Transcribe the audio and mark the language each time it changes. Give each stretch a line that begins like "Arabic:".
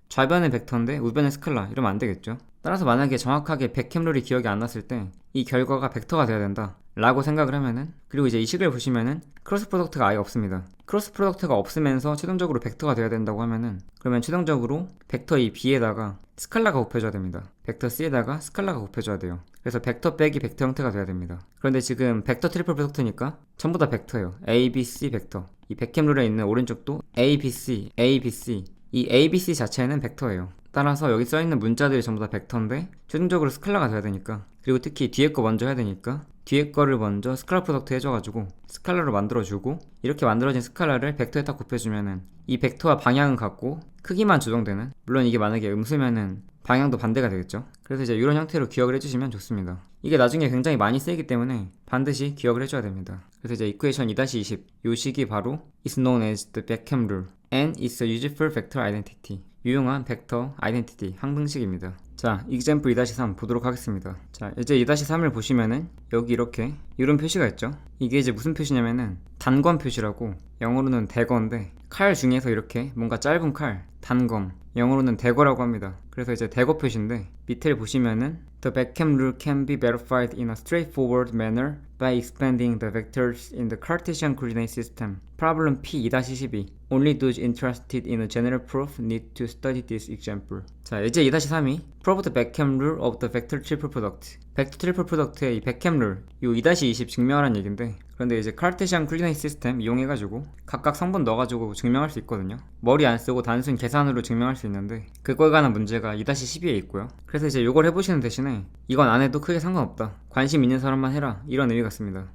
Korean: 좌변은 벡터인데 우변은 스칼라 이러면 안 되겠죠. 따라서 만약에 정확하게 100캡 룰이 기억이 안 났을 때 이 결과가 벡터가 돼야 된다 라고 생각을 하면은 그리고 이제 이 식을 보시면은 크로스 프로덕트가 아예 없습니다. 크로스 프로덕트가 없으면서 최종적으로 벡터가 돼야 된다고 하면은 그러면 최종적으로 벡터 이 B에다가 스칼라가 곱해줘야 됩니다. 벡터 C에다가 스칼라가 곱해줘야 돼요. 그래서 벡터 빼기 벡터 형태가 돼야 됩니다. 그런데 지금 벡터 트리플 프로덕트니까 전부 다 벡터예요. A, B, C 벡터. 이 100캡 룰에 있는 오른쪽도 A, B, C, A, B, C. 이 A, B, C 자체는 벡터예요. 따라서 여기 써있는 문자들이 전부 다 벡터인데 최종적으로 스칼라가 돼야 되니까 그리고 특히 뒤에 거 먼저 해야 되니까 뒤에 거를 먼저 스칼라 프로덕트 해줘가지고 스칼라로 만들어주고, 이렇게 만들어진 스칼라를 벡터에 딱 곱해주면은 이 벡터와 방향은 같고 크기만 조정되는, 물론 이게 만약에 음수면은 방향도 반대가 되겠죠. 그래서 이제 이런 형태로 기억을 해주시면 좋습니다. 이게 나중에 굉장히 많이 쓰이기 때문에 반드시 기억을 해줘야 됩니다. 그래서 이제 이퀘이션 2-20, 요 식이 바로
English: is known as the Beckham rule and is a useful vector identity.
Korean: 유용한 벡터 아이덴티티 항등식입니다. 자, example 2-3 보도록 하겠습니다. 자, 이제 2-3을 보시면은 여기 이렇게 이런 표시가 있죠. 이게 이제 무슨 표시냐면은 단검 표시라고, 영어로는 대거인데 칼 중에서 이렇게 뭔가 짧은 칼, 단검, 영어로는 대거라고 합니다. 그래서 이제 대거 표시인데 밑을 보시면은
English: The Beckham rule can be verified in a straightforward manner by expanding the vectors in the Cartesian coordinate system. Problem P 2-12. Only those interested in a general proof need to study this example.
Korean: 자, 이제 2-3이
English: Prove the Beckham rule of the vector triple product.
Korean: 벡터 트리플 프로덕트의 이 Beckham rule, 요 2-20 증명하라는 얘긴데, 그런데 이제 카르테시안 코디네이트 시스템 이용해가지고 각각 성분 넣어가지고 증명할 수 있거든요. 머리 안 쓰고 단순 계산으로 증명할 수 있는데 그거에 관한 문제가 2-12에 있고요. 그래서 이제 요걸 해보시는 대신에 이건 안 해도 크게 상관없다, 관심 있는 사람만 해라, 이런 의미 같습니다.